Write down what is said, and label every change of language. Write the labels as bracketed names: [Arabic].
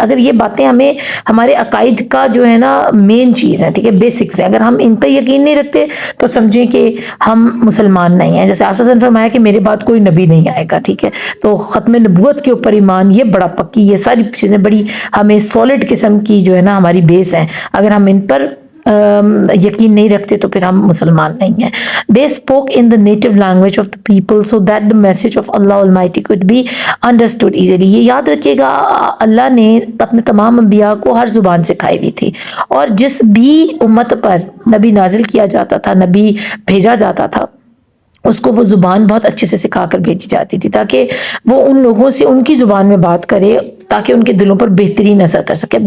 [Urdu] اگر یہ باتیں ہمیں ہمارے عقائد کا جو ہے نا مین چیز ہے, ٹھیک ہے, بیسکس ہیں, اگر ہم ان پہ یقین نہیں رکھتے تو سمجھیں کہ ہم مسلمان نہیں ہیں. جیسے آپ نے فرمایا کہ میرے بعد کوئی نبی نہیں آئے گا, ٹھیک ہے, تو ختم نبوت کے اوپر ایمان, یہ بڑا پکی, یہ ساری چیزیں بڑی ہمیں سالڈ قسم کی جو ہے نا ہماری بیس ہیں. اگر ہم ان پر یقین نہیں رکھتے تو پھر ہم مسلمان نہیں ہیں. [English] They spoke in the native language of the people so that the message of Allah Almighty could be understood easily. [Urdu] یہ یاد رکھیے گا, اللہ نے اپنے تمام انبیاء کو ہر زبان سکھائی ہوئی تھی, اور جس بھی امت پر نبی نازل کیا جاتا تھا, نبی بھیجا جاتا تھا, اس کو وہ زبان بہت اچھے سے سکھا کر بھیجی جاتی تھی, تاکہ وہ ان لوگوں سے ان کی زبان میں بات کرے, تاکہ ان کے دلوں پر بہترین اثر کر سکے.